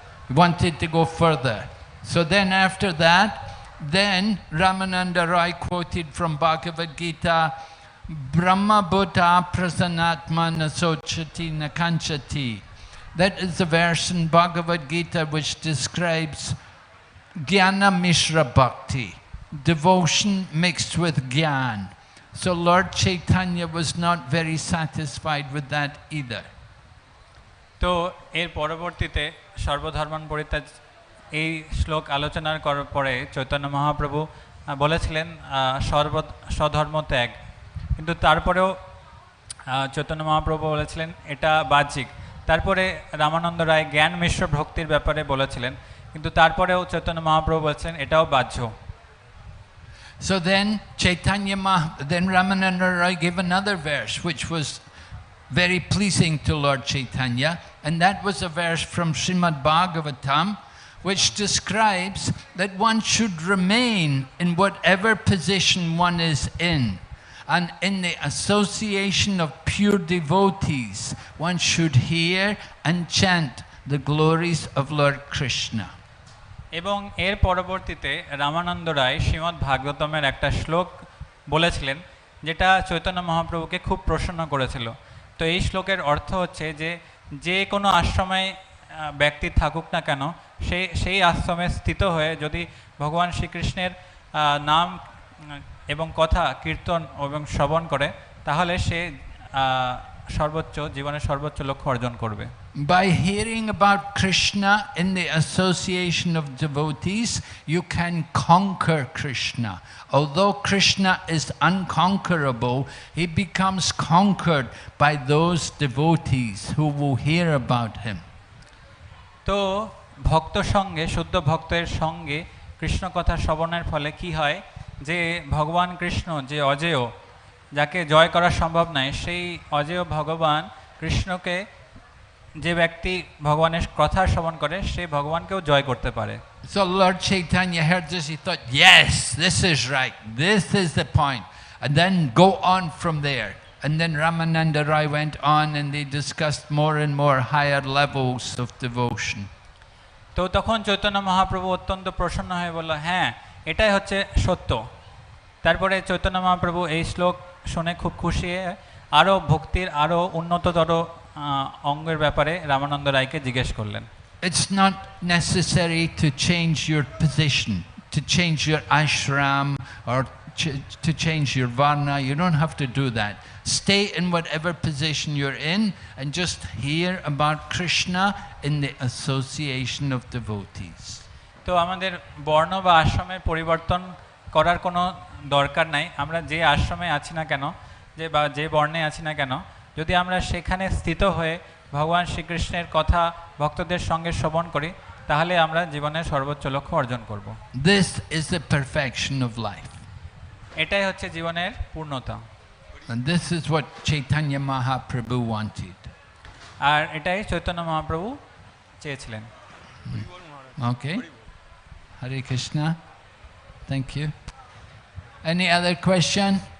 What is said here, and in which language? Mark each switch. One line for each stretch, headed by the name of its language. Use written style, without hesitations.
English: He wanted to go further. So then after that, then Ramananda Roy quoted from Bhagavad Gita,
Sanskrit: Brahma Buddha Prasanatma Nasochati Nakanchati.
English: That is the verse in Bhagavad Gita which describes Jnana Mishra Bhakti, devotion mixed with Gyan. So Lord Chaitanya was not very satisfied with that either.
Bangla: তো এর পরবর্তীতে সর্বধর্মান পরিত্যাগ এই শ্লোক আলোচনার করার পরে চৈতন্য মহাপ্রভু বলেছিলেন স্বধর্ম ত্যাগ, কিন্তু তারপরেও চৈতন্য মহাপ্রভু বলেছিলেন এটা বাহ্যিক। তারপরে রামানন্দ রায় জ্ঞান মিশ্র ভক্তির ব্যাপারে বলেছিলেন, কিন্তু তারপরেও চৈতন্য মহাপ্রভু বলেছিলেন এটাও বাহ্য।
English: So then then Ramananda Rai gave another verse which was very pleasing to Lord Chaitanya, and that was a verse from Srimad Bhagavatam which describes that one should remain in whatever position one is in, and in the association of pure devotees one should hear and chant the glories of Lord Krishna.
Bangla: এবং এর পরবর্তীতে রামানন্দ রায় শ্রীমদ্ ভাগবতমের একটা শ্লোক বলেছিলেন যেটা চৈতন্য মহাপ্রভুকে খুব প্রসন্ন করেছিল। তো এই শ্লোকের অর্থ হচ্ছে যে যে কোনো আশ্রমে ব্যক্তি থাকুক না কেন, সেই আশ্রমে স্থিত হয়ে যদি ভগবান শ্রীকৃষ্ণের নাম এবং কথা কীর্তন এবং শ্রবণ করে, তাহলে সে সর্বোচ্চ জীবনের সর্বোচ্চ লক্ষ্য অর্জন করবে।
English: By hearing about Krishna in the association of devotees, you can conquer Krishna. Although Krishna is unconquerable, he becomes conquered by those devotees who will hear about him.
Bangla: তো ভক্ত সঙ্গে, শুদ্ধ ভক্তের সঙ্গে কৃষ্ণ কথা শ্রবণের ফলে কি হয় যে ভগবান কৃষ্ণ যে অজেয়, যাকে জয় করা সম্ভব নয়, সেই অজেয় ভগবান কৃষ্ণকে যে ব্যক্তি ভগবানের কথা শ্রবণ করে সে ভগবানকেও জয় করতে পারে।
English: So Lord Chaitanya heard this, he thought, yes, this is right, this is the point, and then go on from there. And then Ramananda Rai went on and they discussed more and more higher levels of devotion.
Bangla: তো তখন চৈতন্য মহাপ্রভু অত্যন্ত প্রসন্ন হয়ে বলল, হ্যাঁ এটাই হচ্ছে সত্য। তারপরে চৈতন্য মহাপ্রভু এই শ্লোক শুনে খুব খুশি হয়ে আরও ভক্তির আরও উন্নততর অঙ্গের ব্যাপারে রামানন্দ রায়কে জিজ্ঞেস করলেন।
English: It's not necessary to change your position, to change your ashram or to change your varna. You don't have to do that. Stay in whatever position you're in and just hear about Krishna in the association of devotees.
Bangla: তো আমাদের বর্ণ বা আশ্রমের পরিবর্তন করার কোনো দরকার নাই। আমরা যে আশ্রমে আছি না কেন, যে বর্ণে আছি না কেন, যদি আমরা সেখানে স্থিত হয়ে ভগবান শ্রীকৃষ্ণের কথা ভক্তদের সঙ্গে শ্রবণ করি, তাহলে আমরা জীবনের সর্বোচ্চ লক্ষ্য অর্জন করব।
English: This is the perfection of life.
Bangla: এটাই হচ্ছে জীবনের পূর্ণতা।
English: And this is what Chaitanya Mahaprabhu wanted.
Bangla: আর এটাই চৈতন্য মহাপ্রভু চেয়েছিলেন।
English: Okay. Hare Krishna. Thank you. Any other question?